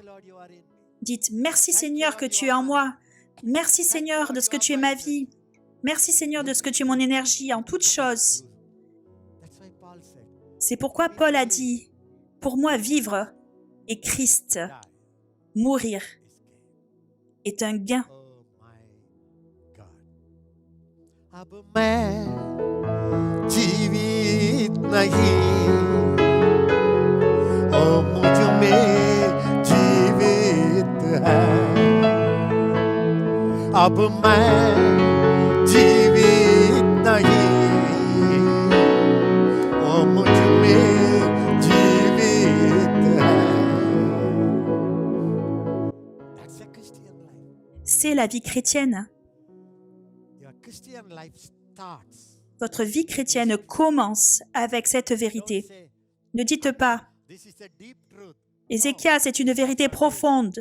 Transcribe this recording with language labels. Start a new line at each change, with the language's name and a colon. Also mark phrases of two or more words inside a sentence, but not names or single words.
French: Dites « Merci Seigneur que tu es en moi. Merci Seigneur de ce que tu es ma vie. Merci Seigneur de ce que tu es mon énergie en toutes choses. » C'est pourquoi Paul a dit « Pour moi, vivre est Christ. Mourir est un gain. »
Hindi: अब मैं जीवित नहीं ओ मुझ में जीवित है अब मैं जीवित नहीं ओ मुझ में जीवित है
English: That's a Christian life.
French: C'est la vie chrétienne. Votre vie chrétienne commence avec cette vérité. Ne dites pas « Ézéchias, c'est une vérité profonde ».